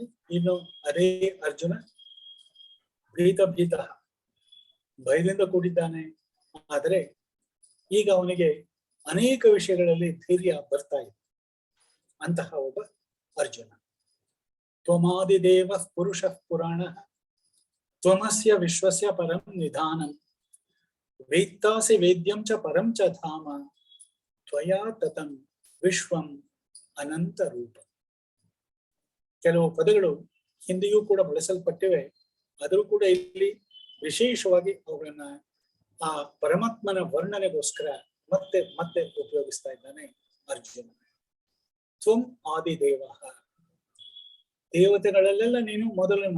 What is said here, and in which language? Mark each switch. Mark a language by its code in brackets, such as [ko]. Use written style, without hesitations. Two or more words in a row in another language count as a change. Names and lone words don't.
[kn] ಇನ್ನು ಅದೇ ಅರ್ಜುನ ಭೀತ ಭಯದಿಂದ ಕೂಡಿದ್ದಾನೆ. ಆದರೆ ಈಗ ಅವನಿಗೆ ಅನೇಕ ವಿಷಯಗಳಲ್ಲಿ ಧೈರ್ಯ ಬರ್ತಾ ಇದೆ. ಅಂತಹ ಒಬ್ಬ ಅರ್ಜುನ. [sa] ತ್ವಮಾದಿದೇವ ಪುರುಷಃ ಪುರಾಣ ತ್ವಮಸ್ಯ ವಿಶ್ವಸ್ಯ ಪರಂ ನಿಧಾನಂ ವೇತ್ತಾಸಿ ವೇದ್ಯಂ ಚ ಪರಂ ಚ ಧಾಮ ತ್ವಯಾ ತತಂ ವಿಶ್ವಂ ಅನಂತ ರೂಪ. [kn] ಕೆಲವು ಪದಗಳು ಹಿಂದೆಯೂ ಕೂಡ ಬಳಸಲ್ಪಟ್ಟಿವೆ. ಆದರೂ ಕೂಡ ಇಲ್ಲಿ ವಿಶೇಷವಾಗಿ ಅವುಗಳನ್ನ ಆ ಪರಮಾತ್ಮನ ವರ್ಣನೆಗೋಸ್ಕರ ಮತ್ತೆ ಮತ್ತೆ ಉಪಯೋಗಿಸ್ತಾ ಇದ್ದಾನೆ ಅರ್ಜುನ. [sa] ತ್ವಂ ಆದಿದೇವ, [kn] ದೇವತೆಗಳಲ್ಲೆಲ್ಲ ನೀನು ಮೊದಲನು.